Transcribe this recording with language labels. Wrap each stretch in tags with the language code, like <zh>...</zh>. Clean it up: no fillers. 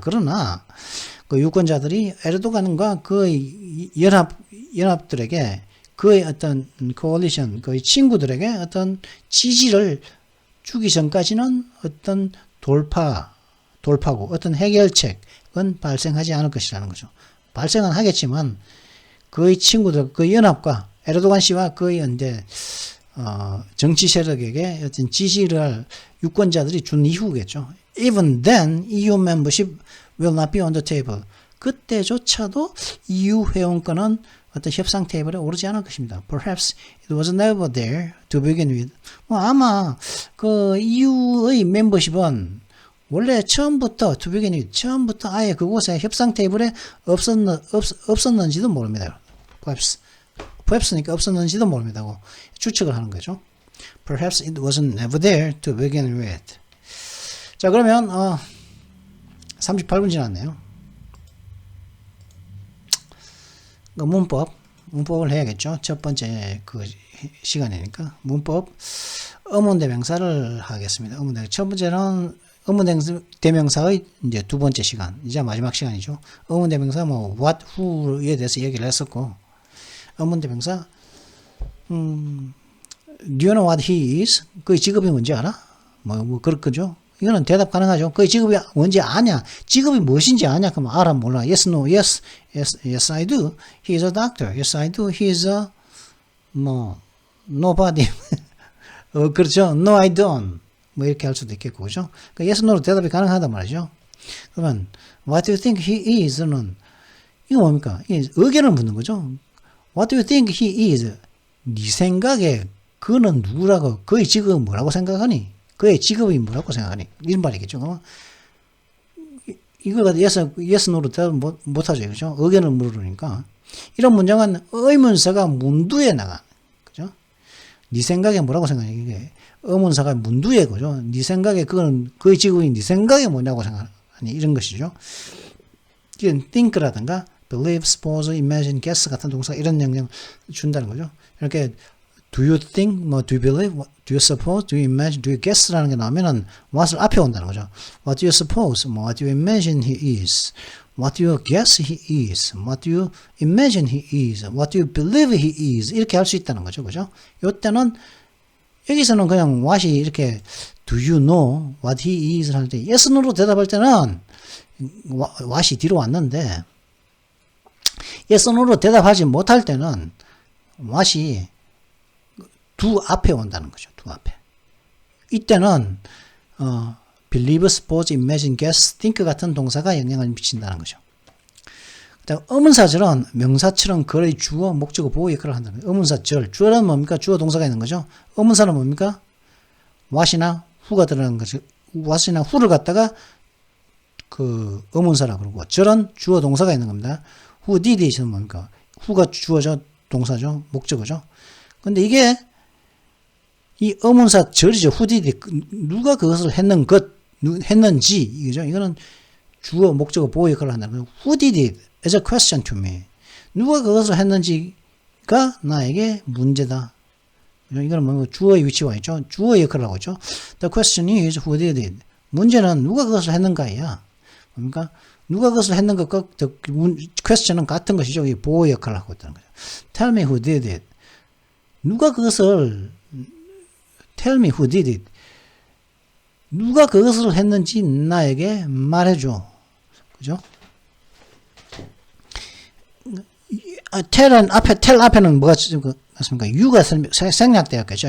<ko>그러나 그 유권자들이 에르도간과 그의 연합들에게, 그의 어떤 코얼리션, 그의 친구들에게 어떤 지지를 주기 전까지는 어떤 돌파고 어떤 해결책은 발생하지 않을 것이라는 거죠. 발생은 하겠지만 그의 친구들, 그의 연합과 에르도간 씨와 그의 이제 정치 세력에게 어떤 지지를 할 유권자들이 준 이후겠죠.</ko> <en>Even then, EU membership will not be on the table.</en> <ko>그때조차도 EU 회원권은 어떤 협상 테이블에 오르지 않을 것입니다.</ko> <en>Perhaps it was never there to begin with.</en> <ko>아마 그 EU의 멤버십은 원래 처음부터 아예 그곳에 협상 테이블에 없었는지도 모릅니다. perhaps니까 없었는지도 모릅니다고 추측을 하는 거죠.</ko> <en>Perhaps it wasn't never there to begin with.</en> <ko>자, 그러면 38분 지났네요. 문법을 해야겠죠. 첫 번째 그 시간이니까 문법 의문대명사를 하겠습니다. 첫 번째는 의문대명사의 이제 두 번째 시간, 이제 마지막 시간이죠. 의문대명사 what, who에 대해서 얘기를 했었고, 의문대명사</ko> <en>do you know what he is?</en> <ko>그의 직업이 뭔지 알아? 그렇죠. 이거는 대답 가능하죠. 그의 직업이 뭔지 아냐? 직업이 무엇인지 아냐? 그럼 알아 몰라?</ko> <en>Yes, no, yes, I do. He is a doctor. Yes, I do. He is a nobody. 그렇죠. No, I don't.</en> <ko>이렇게 할 수도 있겠고, 그죠? yes, no로 대답이 가능하단 말이죠. 그러면</ko> <en>what do you think he is</en> <ko>는 이거 뭡니까? 의견을 묻는 거죠.</ko> <en>What do you think he is?</en> <ko>네 생각에 그는 누구라고, 그의 직업은 뭐라고 생각하니? 그의 직업이 뭐라고 생각하니? 이런 말이겠죠. 그러면 이거가 yes, no로 대답 못하죠. 그죠? 의견을 물으니까. 이런 문장은 의문사가 문두에 나가. 그죠? 네 생각에 뭐라고 생각하니? 이게 의문사가 문두에 거죠. 네 생각에 그의 직업이 네 생각에 뭐냐고 생각하니? 이런 것이죠. 이런 think라든가 believe, suppose, imagine, guess 같은 동사 이런 영향을 준다는 거죠. 이렇게</ko> <en>do you think, 뭐, do you believe, do you suppose, do you imagine, do you guess</en> <ko>라는 게 나오면은 what을 앞에 온다는 거죠.</ko> <en>What do you suppose, 뭐, what do you imagine he is, what do you guess he is, what do you imagine he is, what do you believe he is,</en> <ko>이렇게 할 수 있다는 거죠. 그죠? 요때는, 여기서는 그냥 what이 이렇게,</ko> <en>do you know what he is</en> <ko>할 때, yes, no로 대답할 때는, what이 뒤로 왔는데, yes, no로 대답하지 못할 때는, what이 do 앞에 온다는 거죠. do 앞에. 이때는 believe, suppose, imagine, guess, think 같은 동사가 영향을 미친다는 거죠. 그다음 의문사절은 명사처럼 거의 주어, 목적어, 보호 역할을 한다는 거예요. 의문사절. 주어는 뭡니까? 주어 동사가 있는 거죠. 의문사는 뭡니까? what이나 who가 들어가는 거죠. what이나 who를 갖다가 그 의문사라고 그러고 절은 주어 동사가 있는 겁니다. who did it은 뭡니까? who가 주어죠. 동사죠. 목적어죠. 근데 이게 이 의문사 절이죠. 후디디 누가 그것을 했는지 이거죠. 이거는 주어 목적어 보호 역할을 한다는 거예요.</ko> <en>Who did it as a question to me.</en> <ko>누가 그것을 했는지가 나에게 문제다. 이거는 뭐 주어의 위치와 있죠. 주어의 역할을 하고 있죠.</ko> <en>The question is who did it.</en> <ko>문제는 누가 그것을 했는가야. 뭡니까? 누가 그것을 했는 것과 question은 같은 것이죠. 이 보호 역할을 하고 있다는 거죠.</ko> <en>Tell me who did it.</en> <ko>누가 그것을</ko> <en>Tell me who did it.</en> <ko>누가 그것을 했는지 나에게 말해줘. 그죠? tell 앞에는 뭐가 있습니까? you가 생략되었겠죠.</ko>